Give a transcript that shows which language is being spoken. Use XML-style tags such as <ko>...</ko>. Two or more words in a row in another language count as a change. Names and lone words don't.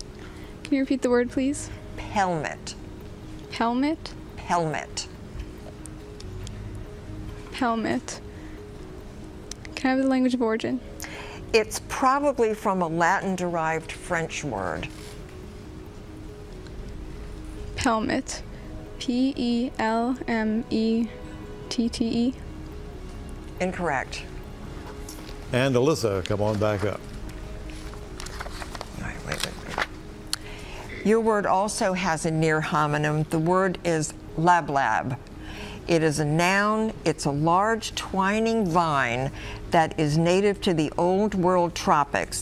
<en>Can you repeat the word, please? Pelmet. Pelmet? Pelmet. Pelmet. Can I have the language of origin? It's probably from a Latin-derived French word. Pelmet. P-E-L-M-E-T-T-E. Incorrect. And Alyssa, come on back up. Wait. Your word also has a near homonym. The word is lablab. It is a noun. It's a large twining vine that is native to the Old World tropics.</en>